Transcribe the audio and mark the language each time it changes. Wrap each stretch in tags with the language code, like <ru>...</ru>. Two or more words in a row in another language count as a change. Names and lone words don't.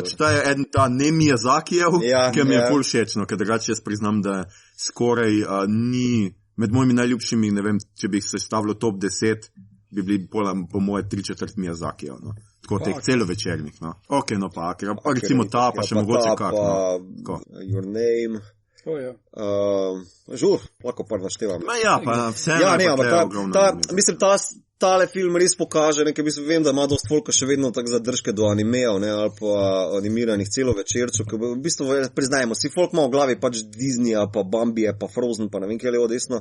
<sl>Pač ta je eden ta ne Miyazakijev, ki mi je ful všeč, no, ker drugače jaz priznam, da skoraj ni med mojimi najljubšimi, ne vem, če bi se stavilo top 10, bi bili po moje 3/4 Miyazakijev, no. Tako teh celovečernih, no. Ok, no pa, recimo ta, pa še mogoče kak. No. Your Name. Žur, lahko pa naštevam. Ja, pa vseeno je pa treba ogromno. Mislim, tale film res pokaže, vem, da ima dost folka še vedno tak zadržke do animejev, ne, ali pa animiranih celovečerčev, ker v bistvu priznajmo, si folk ima v glavi pač Disneya, pa Bambije, pa Frozen, pa ne vem, kje je levo desno.</sl>